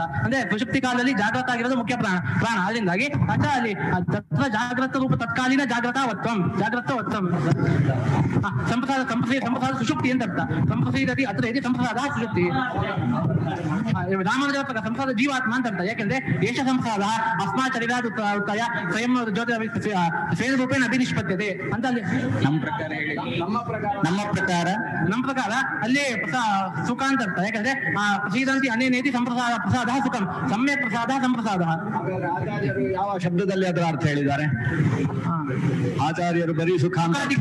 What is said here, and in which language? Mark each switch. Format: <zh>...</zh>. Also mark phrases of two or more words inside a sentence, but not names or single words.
<kn>ಅಂದ್ರೆ ಸುಷುಪ್ತಿ ಕಾಲದಲ್ಲಿ ಜಾಗ್ರತ ಆಗಿರೋದು ಮುಖ್ಯ ಪ್ರಾಣ. ಅದರಿಂದಾಗಿ ಅಲ್ಲಿ</kn> <sa>ತತ್ರ ಜಾಗ್ರತ ರೂಪ ತತ್ಕಾಲೀನ ಜಾಗ್ರತವತ್ವಂ ಸಂಪ್ರಸಾದ ಸುಷುಪ್ತಿ</sa> <kn>ಅಂತ ಅರ್ಥ.</kn> <sa>ಸಂಪ್ರಸೀದತಿ ಅತ್ರೇತಿ ಸಂಪ್ರಸಾದ ಸುಷುಪ್ತಿ.</sa> <kn>ರಾಮಾನುಜರ ಪ್ರಕಾರ ಸಂಪ್ರಸಾದ ಜೀವಾತ್ಮ ಅಂತ ಅರ್ಥ.</kn> <sa>ಯಾಕೆಂದ್ರೆ ಏಷ ಸಂಪ್ರಸಾದ ಅಸ್ಮಾತ್ ಶರೀರಾದ ಉತ್ತಯ ಸ್ವಯಂ ಜ್ಯೋತಿ ಸ್ವೇನ ರೂಪೇಣ ಅಭಿನಿಷ್ಪತ್ಯತೆ</sa> <kn>ಅಂತ ಅಲ್ಲಿ ನಮ್ಮ ಪ್ರಕಾರ ಅಲ್ಲಿ ಸುಖ ಅಂತ ಅರ್ಥ.</kn> <sa>ಯಾಕಂದ್ರೆ ಪ್ರಸೀದಂತಿ ಅನೇನೇತಿ ಸಂಪ್ರಸಾದ ಪ್ರಸಾದ ಸುಖಂ ಸಮ್ಯಕ್ ಪ್ರಸಾದ ಸಂಪ್ರಸಾದ.</sa> <kn>ಯಾವ ಶಬ್ದದಲ್ಲಿ ಅದರ ಅರ್ಥ ಹೇಳಿದ್ದಾರೆ? ಆಚಾರ್ಯರು ಬರೀ ಸುಖಾಧಿಕ</kn>